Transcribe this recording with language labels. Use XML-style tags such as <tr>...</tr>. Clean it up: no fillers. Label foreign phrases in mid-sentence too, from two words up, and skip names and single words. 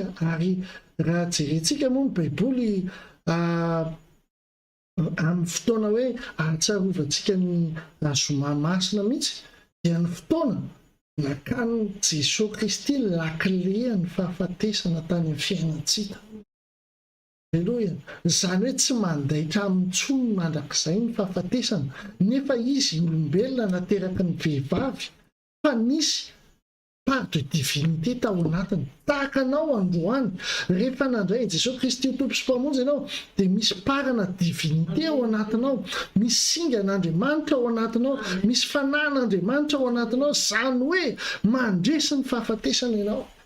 <mg>Ary raha jerentsika moa ny Baiboly amin'ny fotoana hoe ahatsiarovantsika ny zoma masina mihitsy, dia ny fotoana nakany Jesosy Kristy lakileany fahafatesana tany amin'ny fiainantsika. Alleloia. Zany hoe tsy mandaitra amin'ny tsony mandrakizay ny fahafatesana, nefa izy olombelona nateraka ny vehivavy fa nisy</mg> <fr>part de divinité</fr> <mg>tao anatiny. Tahaka anao androany, rehefa nandray Jesosy Kristy ho tompo sy mpamonjy ianao, dia misy parana divinité ao anatinao, misy singan'Andriamanitra ao anatinao, misy fanan'Andriamanitra ao anatinao, zany hoe mandresy ny fahafatesana ianao.</mg>